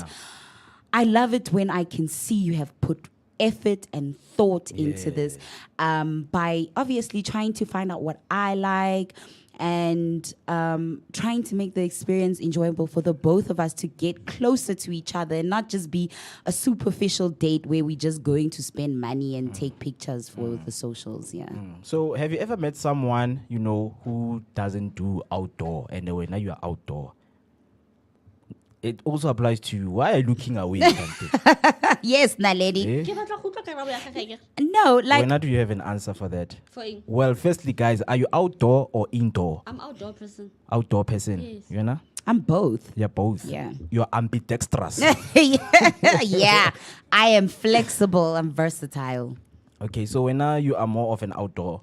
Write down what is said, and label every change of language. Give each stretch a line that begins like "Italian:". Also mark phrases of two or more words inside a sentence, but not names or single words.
English: I love it when I can see you have put effort and thought into this by obviously trying to find out what I like and trying to make the experience enjoyable for the both of us to get closer to each other and not just be a superficial date where we're just going to spend money and take pictures for the socials. Yeah. So, have you ever met someone who doesn't do outdoor, and when you are outdoor? It also applies to you. Why are you looking away? Yes, Naledi. Eh?
Tswana: Ke batla go utlwa karabo ya gagwe
English: No, like When do you have an answer for that? for eng? Well, firstly, guys, are you outdoor or indoor? I'm outdoor person. Outdoor person. Yes. You know? I'm both. You're both. Yeah. You're ambidextrous. Yeah, I am flexible. I'm versatile. Okay, so when you are more of an outdoor.